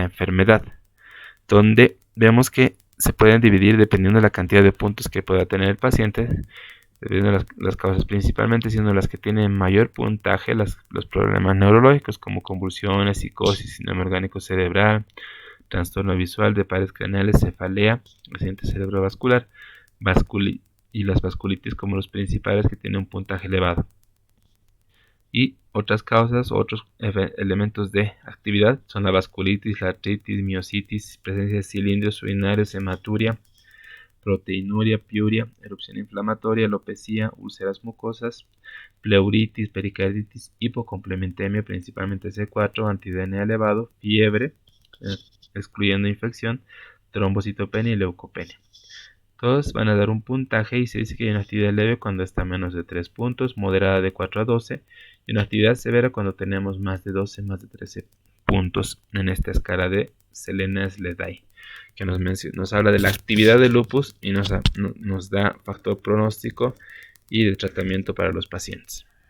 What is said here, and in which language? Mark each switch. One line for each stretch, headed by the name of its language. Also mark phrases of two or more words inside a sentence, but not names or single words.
Spanish: enfermedad, donde vemos que se pueden dividir dependiendo de la cantidad de puntos que pueda tener el paciente, dependiendo de las causas, principalmente siendo las que tienen mayor puntaje los problemas neurológicos como convulsiones, psicosis, síndrome orgánico cerebral, trastorno visual de pares craneales, cefalea, accidente cerebrovascular, y las vasculitis como los principales que tienen un puntaje elevado. Y otras causas, otros elementos de actividad son la vasculitis, la artritis, miositis, presencia de cilindros urinarios, hematuria, proteinuria, piuria, erupción inflamatoria, alopecia, úlceras mucosas, pleuritis, pericarditis, hipocomplementemia, principalmente C4, anti-DNA elevado, fiebre, excluyendo infección, trombocitopenia y leucopenia. Todos van a dar un puntaje y se dice que hay una actividad leve cuando está a menos de 3 puntos, moderada de 4 a 12 y una actividad severa cuando tenemos más de 12, más de 13 puntos en esta escala de Selena-Sledai, que nos habla de la actividad del lupus y nos da factor pronóstico y de tratamiento para los pacientes.